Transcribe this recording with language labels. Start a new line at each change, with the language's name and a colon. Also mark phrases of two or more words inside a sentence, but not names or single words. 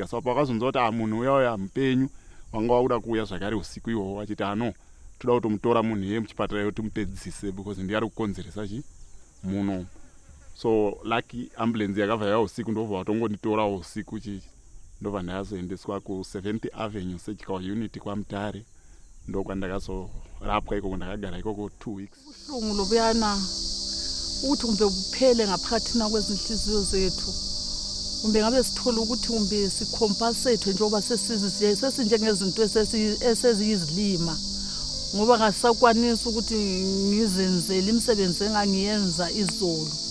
Shona: Saka pakazonzwa kuti munhu uya mupenyu wanga wakuda kuuya zvakare usiku ihwohwo vachiti toda kutomutora munhu iye muchipatara kuti timupedzise because ndiye ari kukonzeresa munhu.
English: so lucky
Shona: ambulance yakabva yauya usiku ndobva vatongonditora usiku chichi ndobva ndakazoendeswa ku7th Avenue Surgical Unit kwaMutare ndokwandakazorapwa ikoko ndakagara ikoko 2 weeks.
North Ndebele: Ubuhlungu lobuyana ukuthi kumbe buphele ngaphakathina kwezinhliziyo zethu kumbe ngabe sithola ukuthi kumbe sikhompasethwe njengoba sesinjengezinto eseziyizilima ngoba ngasakwanisa ukuthi ngizenzele imisebenzi engangiyenza izolo